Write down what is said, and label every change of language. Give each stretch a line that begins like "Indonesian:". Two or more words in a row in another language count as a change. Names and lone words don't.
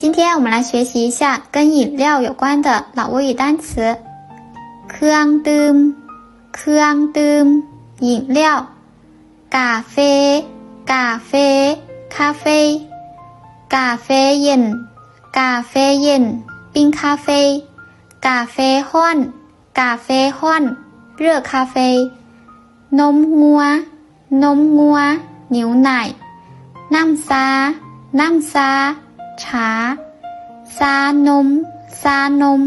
Chinese: 今天我们来学习一下跟饮料有关的老挝语单词。
Lao: ເຄື່ອງດື່ມເຄື່ອງດື່ມ 饮料 ກາເຟກາເຟຄາເຟກາເຟເຢັນກາເຟເຢັນ
Chinese: 冰咖啡
Lao: ກາເຟຮ້ອນກາເຟຮ້ອນ
Chinese: 热咖啡
Lao: ນົມງົວນົມງົວ 牛奶 ນ້ຳຊານ້ຳຊາຊາຊານົມຊານົມ